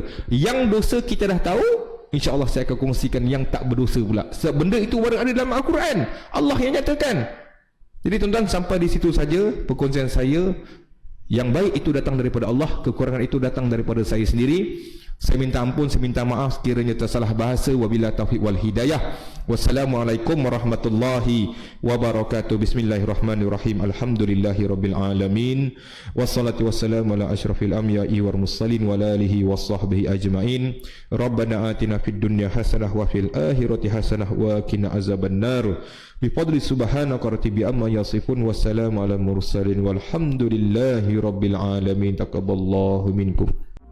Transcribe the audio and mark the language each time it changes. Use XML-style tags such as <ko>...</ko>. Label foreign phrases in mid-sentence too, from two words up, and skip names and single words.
<ms>Yang dosa kita dah tahu, InsyaAllah saya akan kongsikan yang tak berdosa pula. Sebab benda itu baru ada dalam Al-Quran. Allah yang nyatakan. Jadi tuan-tuan, sampai di situ saja perkongsian saya. Yang baik itu datang daripada Allah, kekurangan itu datang daripada saya sendiri. Saya minta ampun, saya minta maaf sekiranya tersalah bahasa.</ms> <ar>وبالله التوفيق والهداية. والسلام عليكم ورحمة الله وبركاته. بسم الله الرحمن الرحيم. الحمد لله رب العالمين. والصلاة والسلام على أشرف الأنبياء والمرسلين وعلى آله وصحبه أجمعين. ربنا آتنا في الدنيا حسنة وفي الآخرة حسنة وقنا عذاب النار. بفضل سبحانك ربي عما يصفون. والسلام على المرسلين والحمد لله رب العالمين. تقبل الله منكم.</ar>